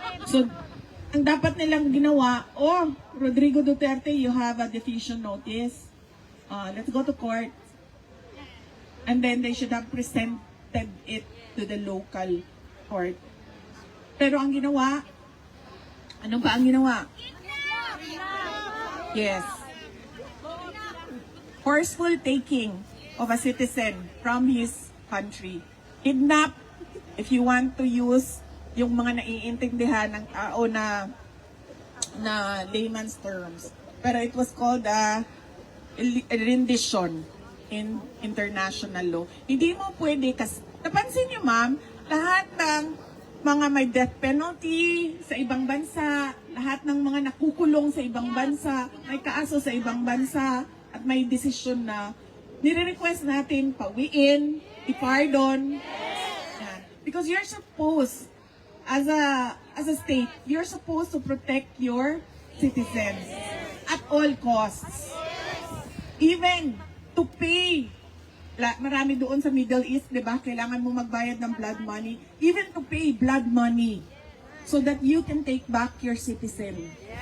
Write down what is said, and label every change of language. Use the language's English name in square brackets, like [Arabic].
[English] So, [Filipino] ang dapat nilang ginawa, [English] Rodrigo Duterte, you have a diffusion notice. Let's go to court. And then they should have presented it to the local court. [Filipino] Pero ang ginawa, ano ba ang ginawa? [English] Yes. Forceful taking of a citizen from his country. Kidnap, if you want to use [Filipino] yung mga naiintindihan ng tao na [English] layman's terms. [Filipino] Pero [English] it was called a rendition. in international law. [Filipino] Hindi mo pwede, kasi napansin niyo ma'am, lahat ng mga may death penalty sa ibang bansa, lahat ng mga nakukulong sa ibang bansa, may kaso sa ibang bansa, at may desisyon na nire-request natin pawiin, ipardon. Yan. [English] Because you're supposed, as a state, you're supposed to protect your citizens at all costs. Even to pay, [Filipino] marami doon sa Middle East, di ba? Kailangan mo magbayad ng [English] blood money. Even to pay blood money so that you can take back your citizen.